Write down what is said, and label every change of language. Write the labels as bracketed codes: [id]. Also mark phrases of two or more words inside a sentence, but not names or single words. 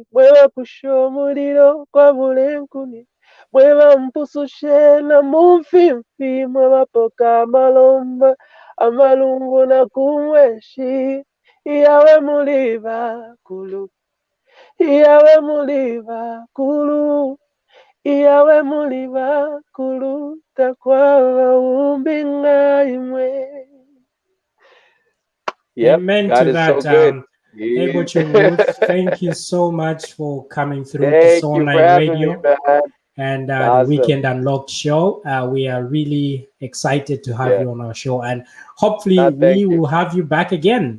[bem] mueva kusho muliro kwa bulenkuni, mueva mpusushe na mumfimfi, mueva poka malomba, amalungu na kumweshi, Yawe muliva kulu, Yawe muliva kulu, Yawe muliva kulu, takwala umbinga imwe. [en] Amen God to is that. so good. Abel Chungu, thank you so much for coming through to Thank Soul you for Online having Radio me, man. and Awesome. the Weekend Unlocked show. We are really excited to have you on our show, and hopefully we will have you back again.